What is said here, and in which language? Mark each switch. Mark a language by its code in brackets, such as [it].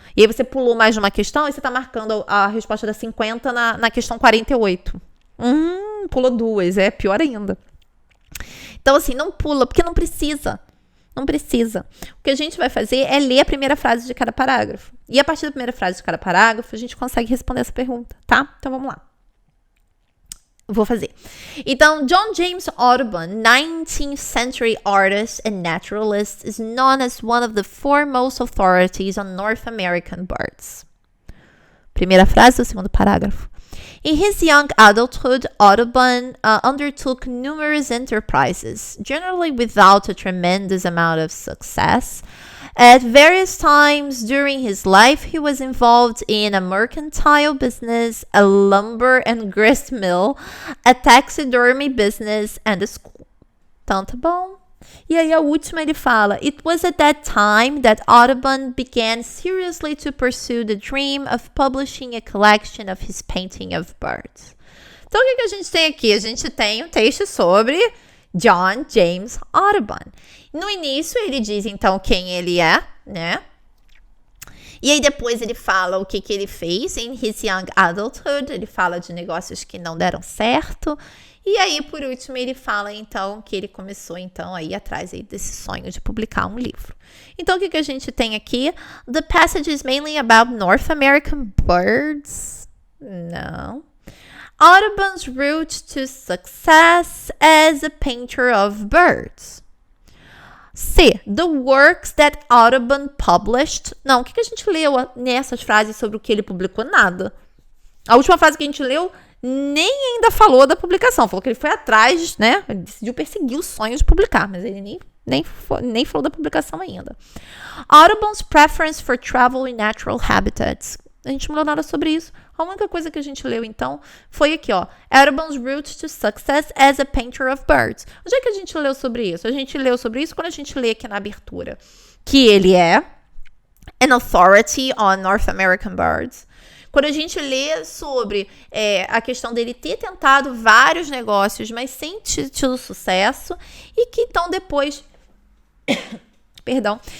[pt] E aí você pulou mais de uma questão e você tá marcando a resposta da 50 na questão 48. Pulou duas, é pior ainda. Então, assim, não pula, porque não precisa. Não precisa. O que a gente vai fazer é ler a primeira frase de cada parágrafo. E a partir da primeira frase de cada parágrafo, a gente consegue responder essa pergunta, tá? Então, vamos lá. Vou fazer. [en] Então, John James Audubon, 19th century artist and naturalist, is known as one of the foremost authorities on North American birds. [pt] Primeira frase do segundo parágrafo. [en] In his young adulthood, Audubon undertook numerous enterprises, generally without a tremendous amount of success. At various times during his life, he was involved in a mercantile business, a lumber and grist mill, a taxidermy business, and a school. [pt] Então, tá bom? E aí a última ele fala, [en] It was at that time that Audubon began seriously to pursue the dream of publishing a collection of his painting of birds. [pt] Então, o que a gente tem aqui? A gente tem um texto sobre John James Audubon. No início, ele diz, então, quem ele é, né? E aí, depois, ele fala o que ele fez em [en] his young adulthood. [pt] Ele fala de negócios que não deram certo. E aí, por último, ele fala, então, que ele começou, então, aí atrás aí, desse sonho de publicar um livro. Então, o que a gente tem aqui? [en] The passage is mainly about North American birds. [pt] Não. [en] Audubon's route to success as a painter of birds. C. The works that Audubon published. [pt] Não, o que a gente leu nessas frases sobre o que ele publicou? Nada. A última frase que a gente leu nem ainda falou da publicação. Falou que ele foi atrás, né? Ele decidiu perseguir o sonho de publicar, mas ele nem falou da publicação ainda. [en] Audubon's preference for travel in natural habitats. [pt] A gente não leu nada sobre isso. A única coisa que a gente leu, então, foi aqui, ó. [en] Audubon's route to success as a painter of birds. [pt] Onde é que a gente leu sobre isso? A gente leu sobre isso quando a gente lê aqui na abertura. Que ele é [en] an authority on North American birds. [pt] Quando a gente lê sobre a questão dele ter tentado vários negócios, mas sem tido sucesso, e que então depois... Perdão.